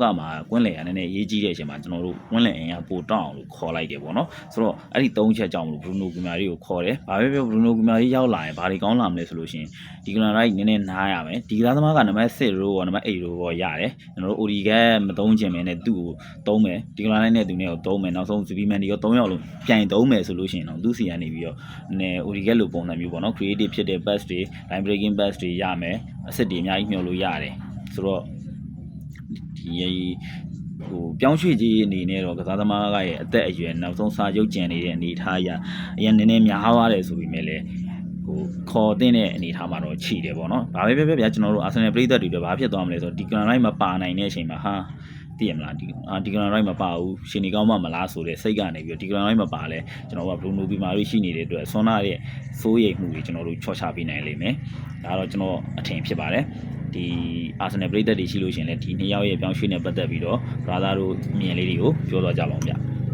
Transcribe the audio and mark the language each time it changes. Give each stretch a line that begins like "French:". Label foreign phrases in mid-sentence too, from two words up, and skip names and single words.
Burmese: မှာကွင်းလယ်ကနည်းနည်းရေးကြီးတဲ့အချိန်မှာကျွန်တော်တို့ကွင်းလယ်အင်အားပိုတောင်းအောင်လို့ခေါ်လိုက်တယ်ပေါ့နော်ဆိုတော့အဲ့ဒီ3ချက်ကြောင့်မလို့ Bruno Guimaraes ကိုခေါ်တယ်ဘာပဲပြော Bruno Guimaraes ရောက်လာရင်ဘာတွေကောင်းလာမလဲဆိုလို့ရှိရင်ဒီကလန်ရိုက်နည်းနည်းနားရမယ်ဒီကစားသမားကနံပါတ်6ရောနံပါတ်8ရောပေါ့ရတယ်ကျွန်တော်တို့ OD ကမသုံးချင်မယ်နဲ့သူ့ကိုသုံးမယ်ဒီကလန်ရိုက်နဲ့သူနဲ့ကိုသုံးမယ်နောက်ဆုံး Zubimandi ရော3ယောက်လုံးပြန်သုံးမယ်ဆိုလို့ရှိရင်တော့သူ့စီကနေပြီးတော့နည်း OD ကလိုပုံစံမျိုးပေါ့နော် creative ဖြစ်တဲ့ pass တွေ
English: line breaking pass
Burmese: တွေရမယ်အစ်စ်တွေအများကြီးမျှော်လို့ရတယ်ဆိုတော့ဒီ ဟိုပြောင်းရွှေ့ကြီးအနေနဲ့တော့ကစားသမားကရဲ့အသက်အရွယ်နောက်ဆုံးစာချုပ်ကျန်နေတဲ့အနေအထားအရအရင်နည်းနည်းများသွားတယ်ဆိုပေ မဲ့လည်းဟိုခေါ်တဲ့အနေအထားမှာတော့ခြိတယ်ပေါ့နော်။ဘာပဲပြောပြောဗျာကျွန်တော်တို့အာဆင်နယ်ပရိသတ်တွေတော့ဘာဖြစ်သွားမလဲဆိုတော့ဒီကလန်လိုက်မပါနိုင်တဲ့အချိန်မှာဟာသိရမလားဒီကလန်လိုက်မပါဘူးရှင်နေကောင်းမှမလားဆိုတဲ့စိတ်ကနေပြီးတော့ဒီကလန်လိုက်မပါလဲကျွန်တော်ကဘလူးနိုဘီမာတွေရှိနေတဲ့အတွက်ဆွမ်းနာရဲ့စိုးရိမ်မှုတွေကျွန်တော်တို့ချော့ချပေးနိုင်လိမ့်မယ်။ဒါတော့ကျွန်တော်အထင်ဖြစ်ပါတယ်။ဒီအာဆင်နယ်ပရိသတ်တွေရှိလို့ရှင်လဲဒီနှစ်ယောက်ရဲ့ပြောင်းရွှေ့နေပတ်သက်ပြီးတော့ brother တို့မြင်လေးတွေကိုပြောသွားကြပါဦးဗျာ။